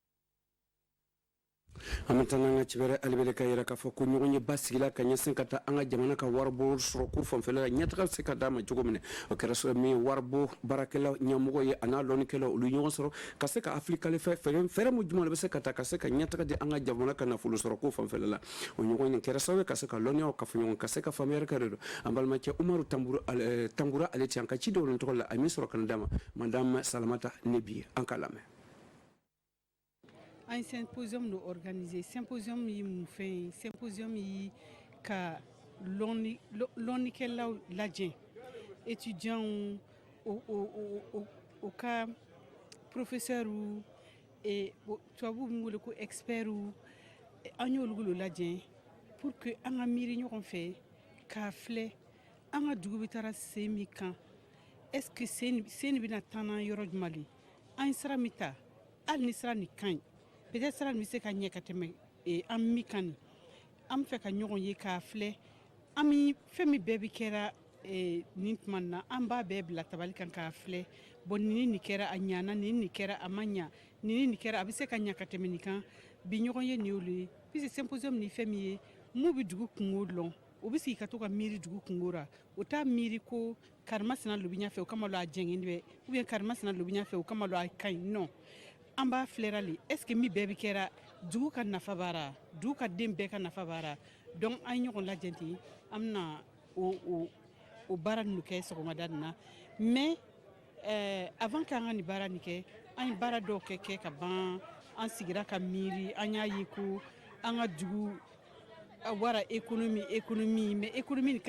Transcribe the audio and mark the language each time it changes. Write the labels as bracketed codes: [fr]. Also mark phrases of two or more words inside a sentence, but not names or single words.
[bm] an bɛ taa n'an ka cibɛrɛ alibele ka yɛrɛ k'a fɔ ko ɲɔgɔn ye ba sigila ka ɲɛsin ka taa an ka jamana ka waribɔ sɔrɔ ko fanfɛla la ɲɛtaga bɛ se ka d'a ma cogo min na o kɛra sɔrɔ min ye waribɔ baarakɛla ɲɛmɔgɔ ye a n'a lɔnnikɛla olu ɲɔgɔn sɔrɔ ka se ka afirikale fɛɛrɛ mun jumɛn de bɛ se ka taa ka se ka ɲɛtaga di an ka jamana ka nafolo sɔrɔ ko fanfɛla la o ɲɔgɔn nin kɛra sababu ka se ka lɔnniyaw ka fɔ ɲɔgɔn ka se ka faamuyali kɛ de don an balimacɛ Umaru Tangura ale tɛ an ka cidenw ni tɔgɔ la a min sɔrɔ ka na d'a ma madame Salamata Nebi an k'a lamɛn. [fr] Un symposium nous organisé [bm] symposium yi mun fɛn symposium yi ka lɔnnikɛlaw lajɛ étudiants au ka professeurs tubabu bɛ wele ko experts an y'olu lajɛ [fr] pour que [bm] an ka miiri ɲɔgɔn fɛ k'a filɛ an ka dugu bɛ taara sen min kan [fr] est-ce que [bm] sen bɛna taa n'an yɔrɔ jumɛn de an ye sira min ta hali ni sira nin ka ɲi peut-être sira nin bɛ se ka ɲɛ ka tɛmɛ an min kan nin an bɛ fɛ ka ɲɔgɔn ye k'a filɛ an bɛ fɛn min bɛɛ bɛ kɛra nin tuma na an b'a bɛɛ bila tabali kan k'a filɛ bon nin kɛra a ɲana nin kɛra a ma ɲa nin kɛra a bɛ se ka ɲa ka tɛmɛ nin kan bi ɲɔgɔn ye nin y'olu ye [fr] puisque [bm] symposium ni fɛn min ye mun bɛ dugu kungo dɔn o bɛ sigi ka to ka miiri dugu kungo ra o t'a miiri ko karima sina lobi ɲɛfɛ o kama lo a jɛngɛn bɛ [fr] ou bien [bm] karima sina lobi ɲɛfɛ o kama lo a ka ɲi non an b'a filɛra [fr] le est ce que [bm] min bɛɛ bɛ kɛra dugu ka nafa b'ara dugu ka den bɛɛ ka nafa b'ara donc an ye ɲɔgɔn lajɛ ten an bɛna o baara ninnu kɛ sɔgɔmada nin na [fr] mais avant [bm] k'an ka nin baara nin kɛ an ye baara dɔw kɛ ka ban an sigira ka miiri an y'a ye ko an ka dugu a wara [fr] économie mais économie [bm] nin ka